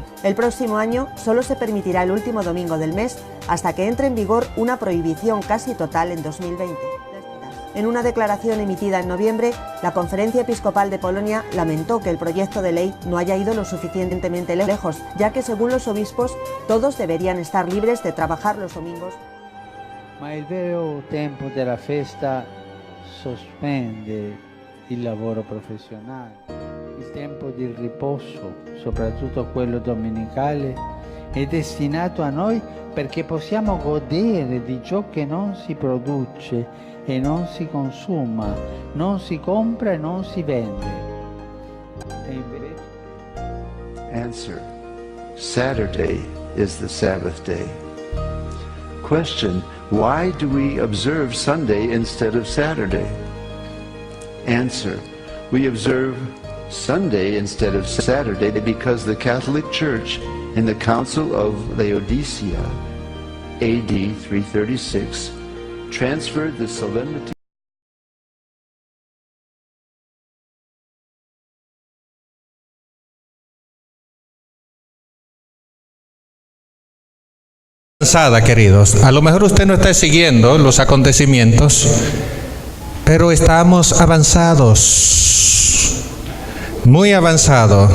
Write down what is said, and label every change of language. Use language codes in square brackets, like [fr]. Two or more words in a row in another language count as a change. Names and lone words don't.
[es] El próximo año solo se permitirá el último domingo del mes hasta que entre en vigor una prohibición casi total en 2020. En una declaración emitida en noviembre, la Conferencia Episcopal de Polonia lamentó que el proyecto de ley no haya ido lo suficientemente lejos, ya que según los obispos, todos deberían estar libres de trabajar los domingos. [it] Ma il vero tempo della festa sospende il lavoro professionale. Il tempo di riposo, soprattutto quello domenicale, è destinato a noi perché possiamo godere di ciò che non si produce e non si consuma, non si compra e non si vende. E invece... [en] Answer: Saturday is the Sabbath day. Question: why do we observe Sunday instead of Saturday? Answer: we observe Sunday instead of Saturday because the Catholic Church in the Council of Laodicea, AD 336, transferred the solemnity [es] queridos. A lo mejor usted no está siguiendo los acontecimientos, pero estamos avanzados, muy avanzados.